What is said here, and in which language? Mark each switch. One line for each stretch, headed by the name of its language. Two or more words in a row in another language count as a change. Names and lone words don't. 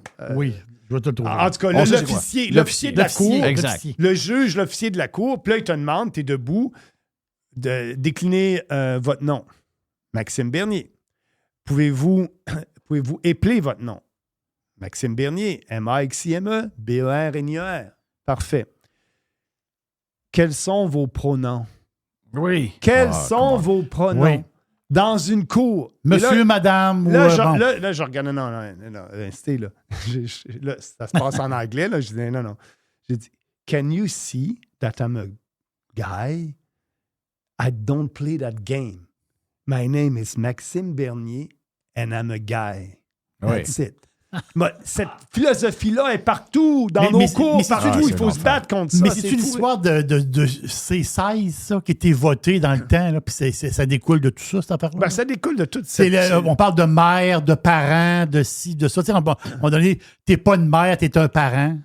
French: Oui, je vais te le trouver. En tout cas, l'officier de la cour. Exact. Le juge, l'officier de la cour, puis là, il te demande, t'es debout, de décliner votre nom. Maxime Bernier. Pouvez-vous épeler votre nom? Maxime Bernier, M-A-X-I-M-E, B-E-R-N-I-E-R. Parfait. Quels sont vos pronoms? Oui. Quels sont vos pronoms? Oui. Dans une cour. Monsieur, madame. Là, je regarde. Non, c'était là. Là, ça se passe en anglais. Là, je dis non. J'ai dit,
English: can you see that I'm a guy? I don't play that game. My name is Maxime Bernier and I'm a guy. That's it.
French: Cette philosophie-là est partout, dans Mais- nos mais c'est- cours, mais c'est partout. une- Il faut se battre contre ça. Mais c'est une fou. histoire de C16, ça, qui était voté dans le temps, là, puis ça découle de tout ça, cette affaire-là. Ben, ça découle de toute C'est cette... on parle de mère, de parents, de ci, de ça. Tu sais, à un moment donné, t'es pas une mère, t'es un parent.